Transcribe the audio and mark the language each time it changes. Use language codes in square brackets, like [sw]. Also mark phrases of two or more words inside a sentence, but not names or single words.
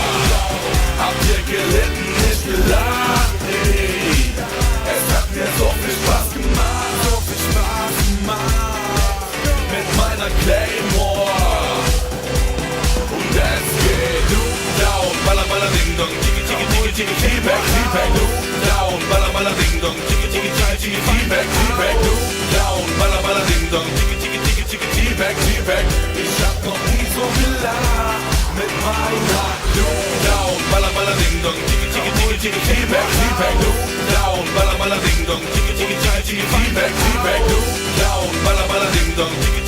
[de] Habt ihr gelitten, nicht gelacht, ey. Es hat mir so viel Spaß gemacht, so viel Spaß gemacht. Mit meiner Claymore. Und es geht [en] Loop down, [de] balla balla ding dong, tiki tiki tiki tiki Feedback, Feedback, [en] Loop down, [de] balla balla ding dong, tiki tiki tiki tiki Feedback, Feedback, [en] Loop down, [de] balla balla ding dong, tiki tiki tiki tiki Feedback, Feedback. Ich hab noch nie so gelacht mit meiner [en] Loop down, [de] balla balla ding dong, tiki tiki tiki tiki Feedback, Feedback, [en] Loop down, [de] balla balla ding dong, tiki tiki tiki tiki Feedback, Feedback, [en] Loop down, [de] balla balla ding dong.